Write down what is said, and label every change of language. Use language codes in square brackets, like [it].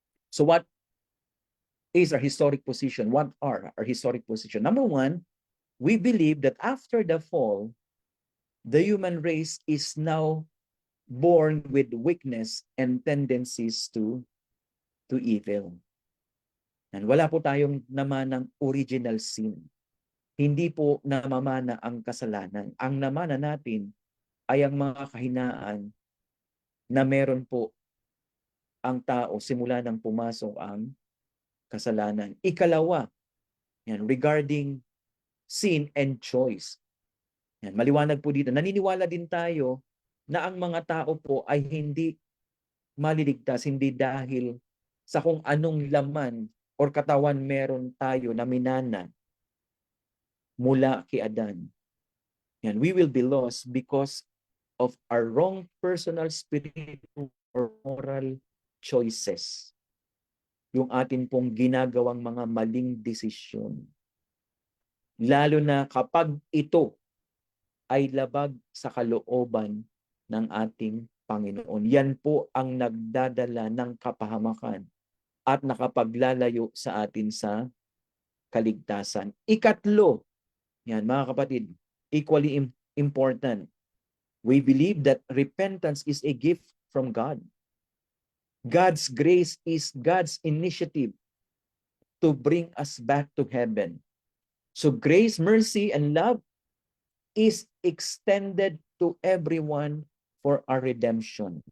[en] So what is our historic position? What are our historic position? Number one, we believe that after the fall, the human race is now born with weakness and tendencies to evil. [tl] And wala po tayong namanang original sin. Hindi po namamana ang kasalanan. Ang namana natin ay ang mga kahinaan na meron po ang tao simula nang pumasok ang kasalanan. Ikalawa, yan, [en] regarding sin and choice. [tl] Yan, maliwanag po dito. Naniniwala din tayo na ang mga tao po ay hindi maliligtas, hindi dahil sa kung anong laman or katawan meron tayo na minana mula kay Adan. [en] Yan, we will be lost because of our wrong personal spiritual or moral choices. [tl] Yung atin pong ginagawang mga maling desisyon. Lalo na kapag ito ay labag sa kalooban ng ating Panginoon. Yan po ang nagdadala ng kapahamakan at nakapaglalayo sa atin sa kaligtasan. Ikatlo, yan mga kapatid, [en] equally important. We believe that repentance is a gift from God. God's grace is God's initiative to bring us back to heaven. So grace, mercy, and love is extended to everyone for our redemption.